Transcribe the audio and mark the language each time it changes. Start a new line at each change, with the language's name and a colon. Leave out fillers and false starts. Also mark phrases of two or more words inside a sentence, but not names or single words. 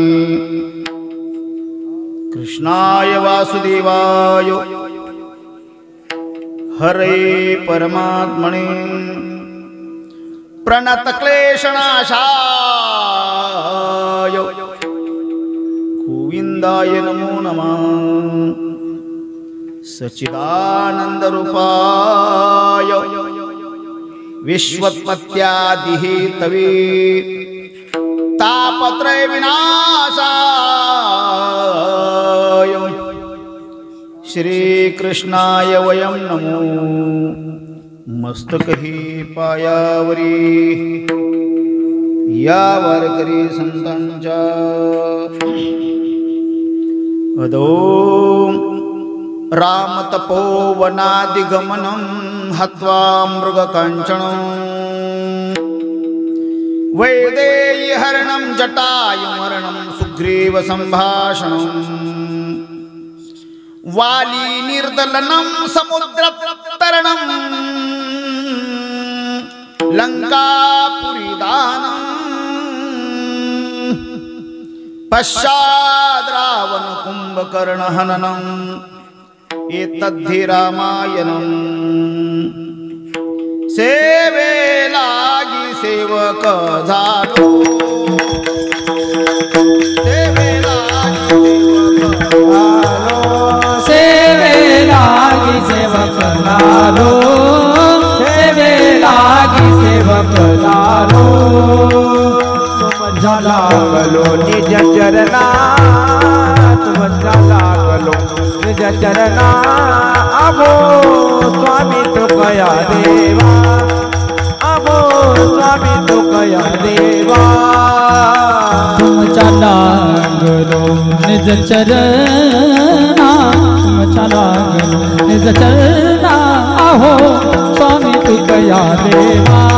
Sanskrit: कृष्णाय वासुदेवाय हरे परमात्मने प्रणतक्लेशनाशाय गोविंदाय नमो नमः सच्चिदानंदरूपाय विश्वोत्पत्त्यादिहेतवे तापत्रय विनाशाय श्रीकृष्णाय वयं नमो
Marathi: मस्तकहि पायावरी या वारकरी संतांच्या अदो
Sanskrit: रामतपोवनादिगमनं हत्वा मृगकाञ्चनं वैदेयीहरणं जटायुमरणं सुग्रीव सम्भाषणं वाली निर्दलनं समुद्रतरणं लंकापुरीदानं पश्चाद् रावण कुंभकर्णहननम् एतद्धि रामायणं
Marathi: सेवे लागी सेवक झालो सेवे लागी सेवक झालो सेवे लागी सेवक झालो तुमच्या लागलो निज चरणा तुमच्या लागलो निज चरणा अबो स्वामी तो कया देवा अबो स्वामी तो कया देवा तुमच्या लागलो निज चरणा तुमच्या लागलो निज चरणा अहो स्वामी तू कया देवा